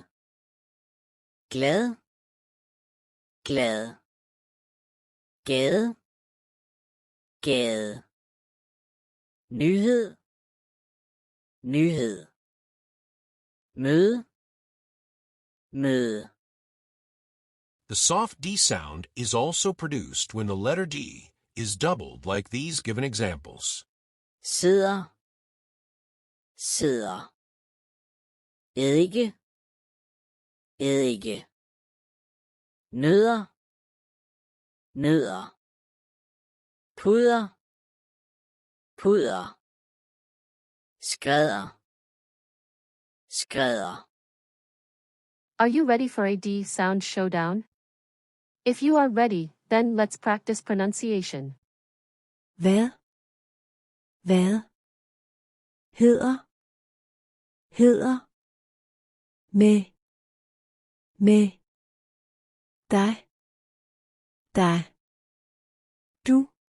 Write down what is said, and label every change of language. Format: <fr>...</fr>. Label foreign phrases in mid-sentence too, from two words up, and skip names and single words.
<da>Glad? Glad. Gade? Gade. Nyhed? Nyhed. Møde? Møde.</da> <en>The soft D sound is also produced when the letter D is doubled like these given examples.</en> <da>Sidder? Sidder. Eddike? Eddike. Nødder? Nødder. Puder? Puder. Skrædder? Skrædder.</da> <en>Are you ready for a D sound showdown? If you are ready, then let's practice pronunciation.</en> <da>Hvad? Hvad? Hedder? Hedder? Med? Dig? Dig? Du?</da>